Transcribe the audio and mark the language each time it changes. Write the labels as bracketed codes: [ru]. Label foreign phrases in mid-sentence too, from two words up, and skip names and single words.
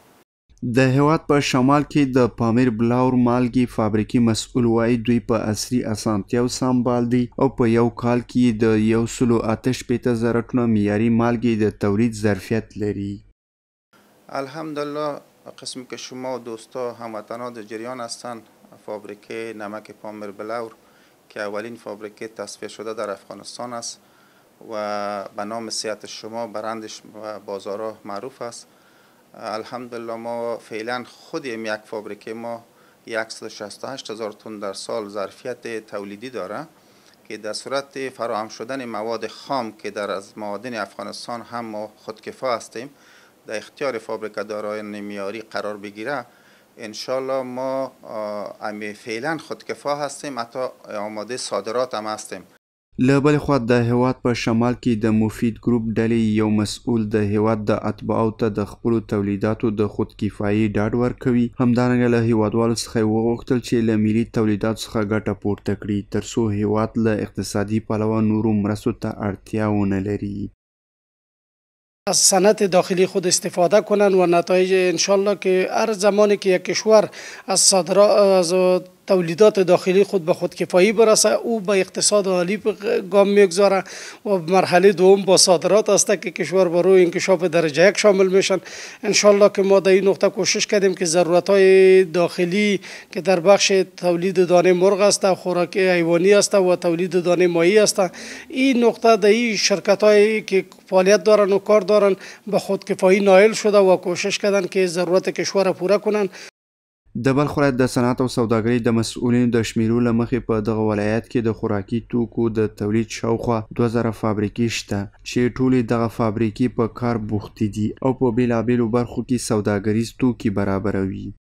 [ps] د هیواد په شمال کې د پامیر بلاور مالګې فابریکې مسؤل وایي دوی په عصري اسانتیاو سمبال دي او په یو کال کې د 168,000 ټنه معیاري مالګې د تولید ظرفیت لري. [fa] الحمدلله قسمی که شما دوستا هموطنان در جریان هستند فابریکه نمک پامیر بلاور که اولین فابریکه تصفیه شده در افغانستان است و به نام صحت شما برندش و بازارها معروف است. الحمدلله ما فعلا خودیم یک فابریکه ما 168,000 تن در سال ظرفیت تولیدی داره که در صورت فراهم شدن مواد خام که در از معادن افغانستان هم ما خودکفا هستیم در اختیار فابریکه دارایان معیاری قرار بگیره انشالله ما فعلا خودکفا هستیم حتی آماده صادرات هم هستیم. [ps] له بلې خوا د هیواد په شمال کې د مفید ګروپ ډلې یو مسؤل د هیواد د اتباعو ته د خپلو تولیداتو د خودکفایي ډاډ ورکوي. همدارنګه له هیوادوالو څخه یې وغوښتل چې له ملي تولیداتو څخه ګټه پورته کړي ترڅو هیواد له اقتصادي پلوه نورو مرستو ته اړتیا ونه لري. [fa] از صنعت داخلی خود استفاده کنند و نتایج انشالله که هر زمانی که یک کشور از تولیدات داخلی خود به خودکفایی برسه او به اقتصاد عالی گام میگذاره و مرحله دوم با صادرات است که کشور برای انکشاف درجه یک شامل میشن. انشالله که ما در این نقطه کوشش کردیم که ضرورت های داخلی که در بخش تولید دانه مرغ است و خوراک حیوانی است و تولید دانه ماهی است این نقطه در این شرکت هایی که فعالیت دارن و کار دارن به خودکفایی نائل شده و کوشش کردن که ضرورت کشور را پوره کنن. [ps] د بلخ ولایت د صنعت او سوداګرۍ د مسؤلینو د شمیرو له مخې په دغه ولایت کې د خوراکي توکو د تولید شاوخوا 2000 فابریکې شته چې ټولې دغه فابریکې په کار بوختې دي او په بیلابیلو برخو کې سوداګریز توکي برابروي.